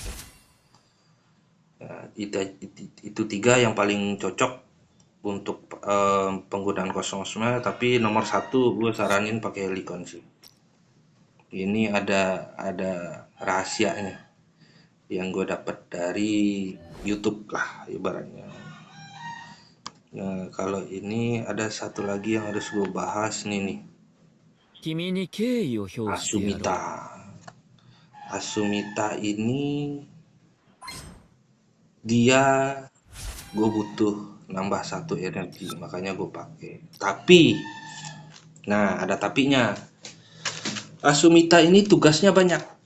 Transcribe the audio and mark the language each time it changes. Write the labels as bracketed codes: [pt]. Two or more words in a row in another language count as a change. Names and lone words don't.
[id] Nah, itu 3 yang paling cocok untuk penggunaan kosmosnya, tapi nomor 1 gue saranin pakai Helicon sih. Ini ada rahasianya yang gue dapat dari YouTube lah ibaratnya. Nah, kalau ini ada satu lagi yang harus gue bahas nih. [ja] 君に敬意を表してやろう。 [id] Asumita ini dia gue butuh nambah 1 energi, makanya gue pakai. Tapi, nah ada tapinya. Asumita ini tugasnya banyak.